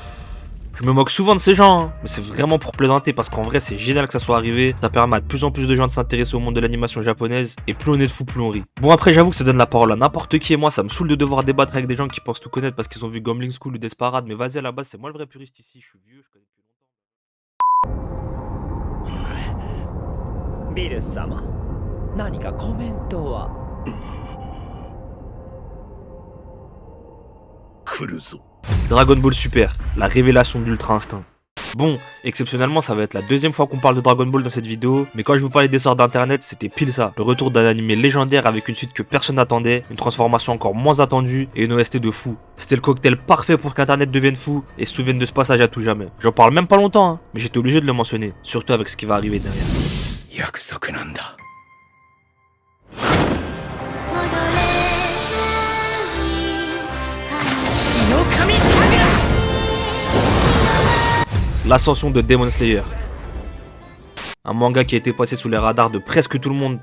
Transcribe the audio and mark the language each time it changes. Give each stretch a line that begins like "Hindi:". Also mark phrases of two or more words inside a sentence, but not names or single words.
French: Je me moque souvent de ces gens, hein, mais c'est vraiment pour plaisanter parce qu'en vrai c'est génial que ça soit arrivé, ça permet à de plus en plus de gens de s'intéresser au monde de l'animation japonaise, et plus on est de fous, plus on rit. Bon après j'avoue que ça donne la parole à n'importe qui et moi ça me saoule de devoir débattre avec des gens qui pensent tout connaître parce qu'ils ont vu Gambling School ou Desperate, mais vas-y à la base c'est moi le vrai puriste ici, je suis vieux, je connais depuis longtemps.
Japanese: ビル様、何かコメントは？来るぞ。
French: Dragon Ball Super, la révélation de l'Ultra Instinct. Bon, exceptionnellement ça va être la deuxième fois qu'on parle de Dragon Ball dans cette vidéo, mais quand je vous parlais des sorts d'internet, c'était pile ça. Le retour d'un animé légendaire avec une suite que personne n'attendait, une transformation encore moins attendue et une OST de fou. C'était le cocktail parfait pour qu'internet devienne fou et se souvienne de ce passage à tout jamais. J'en parle même pas longtemps, hein, mais j'étais obligé de le mentionner, surtout avec ce qui va arriver derrière.
Japanese: 約束なんだ。
French: L'ascension de Demon Slayer. Un manga qui a été passé sous les radars de presque tout le monde.